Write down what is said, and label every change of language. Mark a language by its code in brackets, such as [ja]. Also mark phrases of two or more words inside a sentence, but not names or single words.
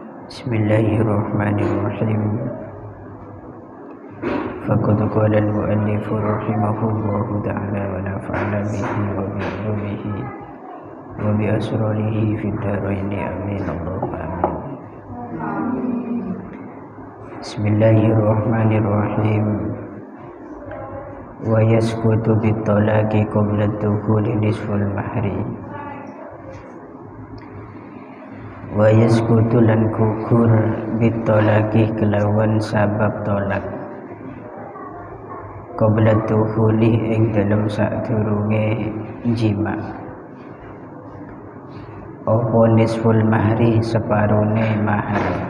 [ar] بسم الله الرحمن الرحيم. فقد قال المؤلف رحمه الله تعالى ونفعنا به وبعلومه وبأسراره في الدارين آمين اللهم آمين. بسم الله الرحمن الرحيم. ويسقط بالطلاق قبل الدخول نصف المهر. ويسقط [jv] lan gugur bitolaki kelawan sabab tolak [ar] قبل دخول [jv] ing dalem sadurunge jima apa [ar] نصف مهر [jv] separone mahar